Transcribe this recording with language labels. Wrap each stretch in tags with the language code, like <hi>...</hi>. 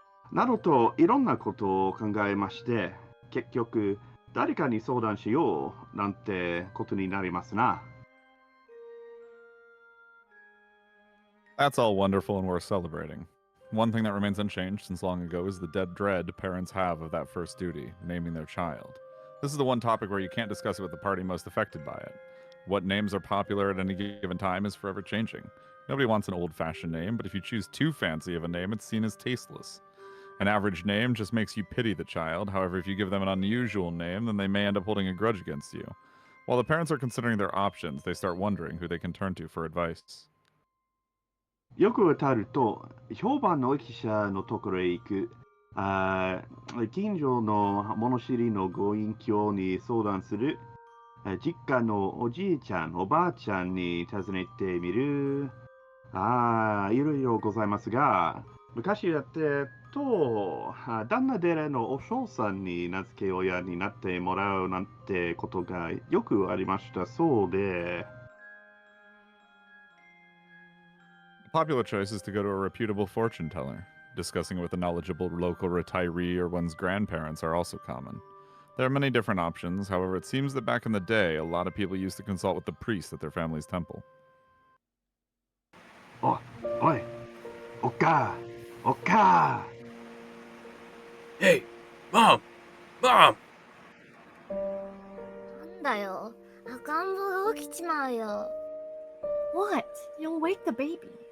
<ja>などといろんなことを考えまして、結局誰かに相談しようなんてことになりますな。</ja> <en>That's all wonderful and worth celebrating. One thing that remains unchanged since long ago is the dead dread parents have of that first duty, naming their child. This is the one topic where you can't discuss it with the party most affected by it. What names are popular at any given time is forever changing. Nobody wants an old-fashioned name, but if you choose too fancy of a name, it's seen as tasteless. An average name just makes you pity the child. However, if you give them an unusual name, then they may end up holding a grudge against you. While the parents are considering their options, they start wondering who they can turn to for advice.</en> <ja>よくたると、評判の記者のところへ行く。近所の物知りのご隠居に相談する。実家のおじいちゃん、おばあちゃんに尋ねてみる。いろいろございますが、昔やってと、旦那寺のお嬢さんに名付け親になってもらうなんてことがよくありましたそうで。</ja> <en>A popular choice is to go to a reputable fortune teller. Discussing it with a knowledgeable local retiree or one's grandparents are also common. There are many different options, however, it seems that back in the day, a lot of people used to consult with the priest at their family's temple.</en> <ja>おい、おっかー</ja> <en>Hey, Mom! Mom!</en> <ja>なんだよ。赤ん坊が起きちまうよ。</ja> <en>What? You'll wake the baby.</en>